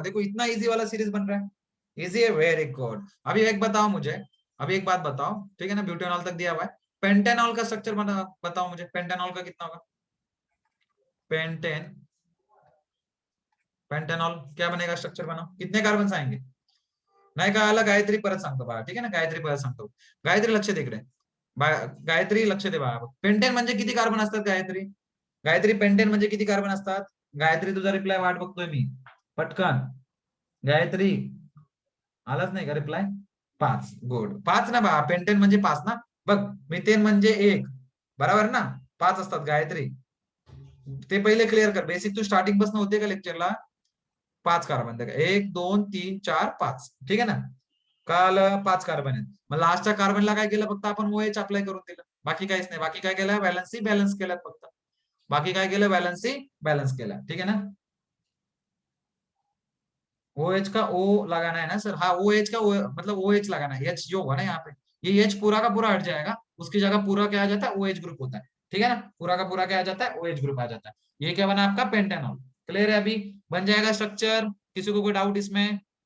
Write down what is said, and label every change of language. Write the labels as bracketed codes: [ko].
[hi] देखो इतना इजी वाला सीरीज बन रहा है। इजी है। Very good. अभी एक बताओ मुझे, अभी एक बात बताओ, ठीक है ना, ब्यूटेनॉल तक दिया हुआ है। पेंटेनॉल का स्ट्रक्चर बना बताओ मुझे, पेंटेनॉल का कितना होगा? पेंटेन, पेंटेनॉल क्या बनेगा? स्ट्रक्चर बनाओ, कितने कार्बन आएंगे? [mr] नाही का आला गायत्री परत सांगतो बघा, ठीक आहे ना, गायत्री परत सांगतो. गायत्री लक्ष दे इकडे. गायत्री लक्ष दे बघा. पेंटेन म्हणजे किती कार्बन असतात गायत्री? गायत्री पेंटेन म्हणजे किती कार्बन असतात? गायत्री तुझा रिप्लाय वाट बघतोय मी. पटकन गायत्री, आलाच नाही का रिप्लाय? 5. गुड. 5 ना बा, पेंटेन म्हणजे 5 ना. बघ, मिथेन म्हणजे 1, बरोबर ना? 5 असतात गायत्री. ते पहिले क्लिअर कर. बेसिक तू स्टार्टिंग पासून होते का लेक्चरला? 5 कार्बन. देखा 1 2 3 4 5, ठीक आहे ना. काल 5 कार्बन आहेत. मग लास्टच्या कार्बनला काय केलं? फक्त आपण OH अप्लाय करून दिलं, बाकी काहीच नाही. बाकी काय केलं? व्हॅलन्सी बॅलन्स केल्यात फक्त. बाकी काय केलं? व्हॅलन्सी बॅलन्स केला, [hi] ठीक है ना. OH का O लगाना है ना सर? हाँ, OH का मतलब OH लगाना है। H जो होगा ना यहाँ पे, ये H पूरा का पूरा हट जाएगा, उसकी जगह पूरा क्या आ जाता है? OH ग्रुप होता है, ठीक है ना। पूरा का पूरा क्या आ जाता है? OH ग्रुप आ जाता है। ये क्या बना आपका? पेंटेनॉल। क्लियर है? अभी बन जाएगा स्ट्रक्चर। किसी को कोई डाउट इसमें?